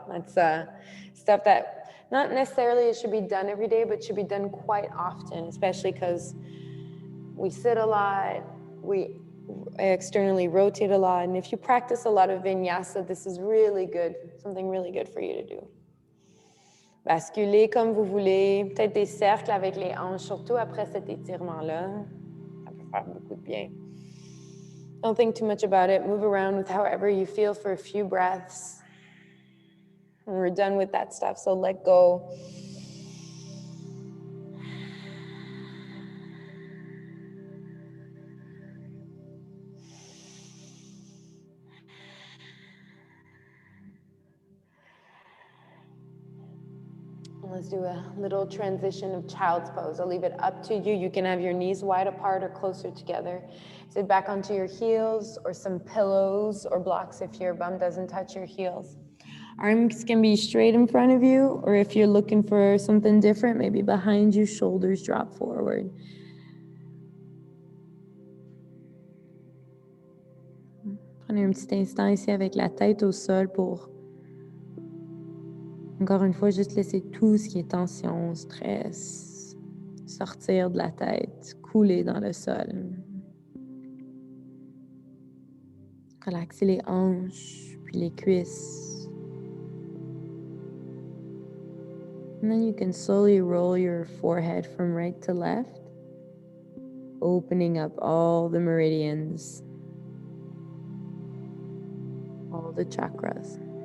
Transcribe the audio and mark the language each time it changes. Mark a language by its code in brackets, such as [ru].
[en] That's stuff that not necessarily it should be done every day, but should be done quite often, especially because we sit a lot, we externally rotate a lot, and if you practice a lot of vinyasa, this is really good, something really good for you to do. [fr] Basculez comme vous voulez, peut-être des cercles avec les hanches, surtout après cet étirement-là. Ça peut faire beaucoup de bien. [en] Don't think too much about it. Move around with however you feel for a few breaths. And we're done with that stuff, so let go. Let's do a little transition of child's pose. I'll leave it up to you. You can have your knees wide apart or closer together. Sit back onto your heels or some pillows or blocks if your bum doesn't touch your heels. Arms can be straight in front of you, or if you're looking for something different, maybe behind you, shoulders drop forward. [fr] Prenez un petit instant ici avec la tête au sol pour encore une fois, juste laisser tout ce qui est tension, stress, sortir de la tête, couler dans le sol. Relaxer les hanches, puis les cuisses. [en] And then you can slowly roll your forehead from right to left, opening up all the meridians, all the chakras.